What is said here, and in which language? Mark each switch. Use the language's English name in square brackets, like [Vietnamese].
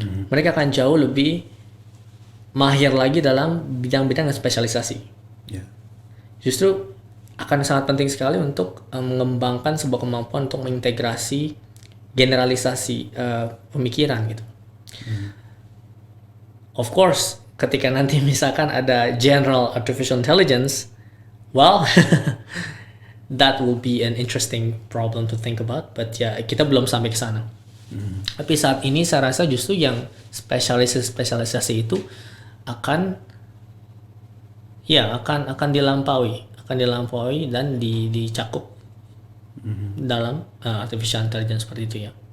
[Indonesian] Mereka akan jauh lebih mahir lagi dalam bidang-bidang yang spesialisasi. Justru akan sangat penting sekali untuk mengembangkan sebuah kemampuan untuk mengintegrasi generalisasi pemikiran gitu. [English] Of course, [Indonesian] ketika nanti misalkan ada [English] general artificial intelligence, well, that will be an interesting problem to think about. [Indonesian] But ya, kita belum sampai ke sana. Tapi saat ini saya rasa justru yang spesialisasi itu akan dilampaui dan dicakup dalam artificial intelligence seperti itu ya.